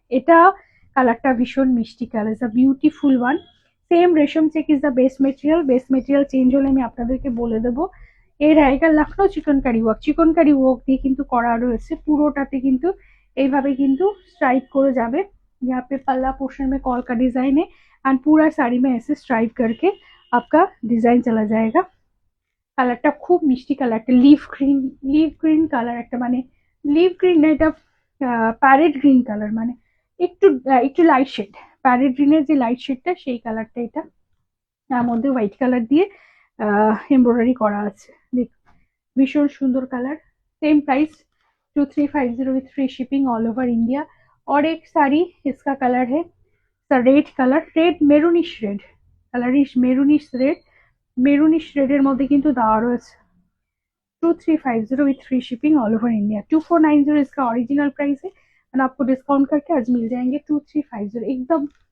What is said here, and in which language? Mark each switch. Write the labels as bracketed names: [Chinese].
[Bangla] এটা কালারটা ভীষণ মিষ্টি colour, [English] It's a beautiful one. [Bangla] Same রেশম check is the best material. Best material change হলে আমি আপনাদেরকে বলে দেবো। এর আইকা লখনৌ চিকনকারি ওয়ার্ক দিয়ে কিন্তু করা রয়েছে। পুরোটাতে কিন্তু এইভাবে কিন্তু स्ट्राइप করে যাবে। [Hindi] यहाँ पे पल्ला पोर्शन में कॉल का डिजाइन है एंड पूरा साड़ी में ऐसे स्ट्राइप करके आपका डिजाइन चला जाएगा। [Bangla] কালারটা খুব মিষ্টি কালার, একটা লিভ গ্রিন কালার, একটা মানে লিভ গ্রিন না, এটা প্যারেট গ্রিন কালার, মানে একটু একটু লাইট শেড, প্যারেট গ্রিনের যে লাইট শেডটা সেই কালারটা এটা। তার মধ্যে হোয়াইট কালার দিয়ে এমব্রয়ডারি করা আছে। দেখ ভীষণ সুন্দর colour. [English] Same price 2350 with free shipping all over India. [Hindi] और एक साड़ी इसका कलर है red colour, red maroonish red colour, [Bangla] maroonish রেডের মধ্যে কিন্তু দেওয়া রয়েছে। [Hindi] 2350 [English] With free shipping all over India. [Hindi] 2490 इसका ओरिजिनल प्राइस है एंड आपको डिस्काउंट करके आज मिल जाएंगे 2350।